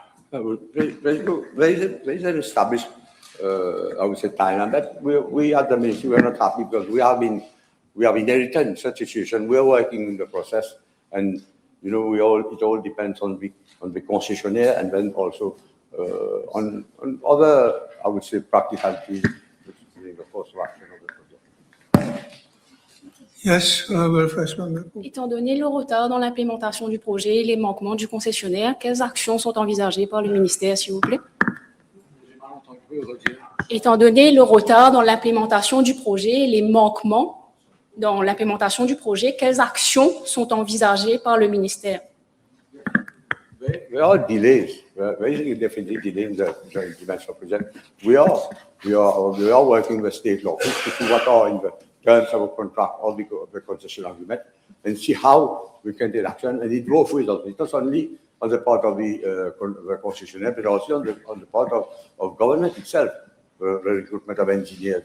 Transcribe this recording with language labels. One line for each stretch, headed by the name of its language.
English: There is an established, I would say, timeline, but we at the ministry, we are not happy because we have inherited such a situation. We are working in the process, and it all depends on the concessionaire, and then also on other, I would say, practicalities during the course of action of the project. Yes, First Member.
French: Étant donné le retard dans l'implémentation du projet et les manquements du concessionnaire, quelles actions sont envisagées par le ministère, s'il vous plaît? Étant donné le retard dans l'implémentation du projet et les manquements dans l'implémentation du projet, quelles actions sont envisagées par le ministère?
English: There are delays. Basically, definitely delays in the implementation of the project. We are working with state law to see what are in the terms of a contract or the concession agreement and see how we can take action. And it both ways also. It's not only on the part of the concessionaire, but also on the part of government itself, the recruitment of engineers.